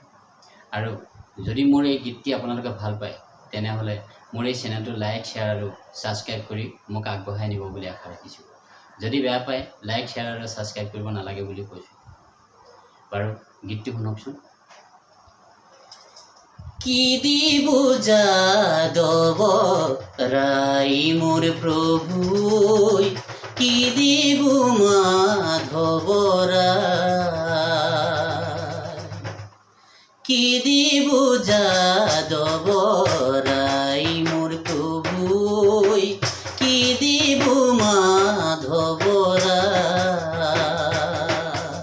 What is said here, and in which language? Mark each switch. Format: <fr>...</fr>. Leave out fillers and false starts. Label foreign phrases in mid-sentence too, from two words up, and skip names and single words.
<as>আৰু যদি মোৰ এই গীতটি আপোনালোকে ভাল পায় তেনেহ'লে মোৰ এই চেনেলটো লাইক, শ্বেয়াৰ আৰু ছাবস্ক্ৰাইব কৰি মোক আগবঢ়াই নিব বুলি আশা ৰাখিছোঁ। যদি বেয়া পায় লাইক, শ্বেয়াৰ আৰু ছাবস্ক্ৰাইব কৰিব নালাগে বুলি কৈছোঁ। বাৰু গীতটি শুনকচোন। কি দিব যাদৱ রাই মোর প্রভু, কি দিব মাধব রায়, কি দিব যাদব রাই মোর প্রভু, কি দিব মাধব রায়।</as>